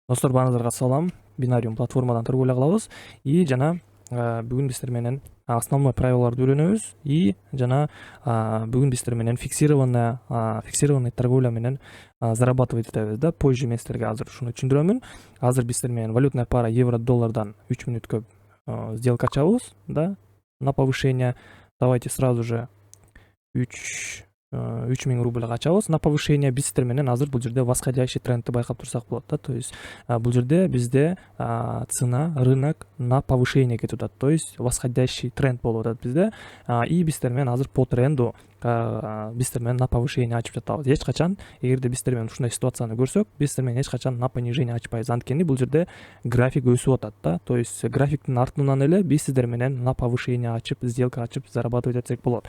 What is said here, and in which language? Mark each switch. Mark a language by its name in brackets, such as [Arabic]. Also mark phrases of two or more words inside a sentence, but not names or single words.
[Kyrgyz] Достор, баарыңыздарга салам. Бинариум платформадан торговля кылабыз и жана бүгүн биздер менен [Russian] основной правилаларды [Kyrgyz] үйрөнөбүз и жана бүгүн биздер менен [Russian] фиксированный торговля [Kyrgyz] менен зарабатывать этебиз да. Позже мен силерге азыр ушуну түшүндүрөмүн. Азыр биздер менен [Russian] валютная пара [Kyrgyz] евро доллардан 3 мүнөткө сделка ачабыз, да, [Russian] на повышение. Давайте сразу же 3000 рубльга ачабыз на повышение. [Kyrgyz] Биздер менен азыр бул жерде [Russian] восходящий трендти [Kyrgyz] байкап турсак болот да. [Russian] То есть [Kyrgyz] бул жерде бизде цена, рынок [Russian] на повышение [Kyrgyz] кетип атат. [Russian] То есть восходящий тренд [Kyrgyz] болуп атат бизде. И биздер менен азыр [Russian] по тренду [Kyrgyz] биздер менен [Russian] на повышение [Kyrgyz] ачып жатабыз. Эч качан эгерде биздер менен ушундай ситуацияны көрсөк, биздер менен эч качан [Russian] на понижение [Kyrgyz] ачпайбыз. Анткени бул жерде график өсүп атат да. [Russian] То есть [Kyrgyz] графиктин артынан эле биз сиздер менен [Russian] на повышение [Kyrgyz] ачып, сделка ачып зарабатывать этсек болот.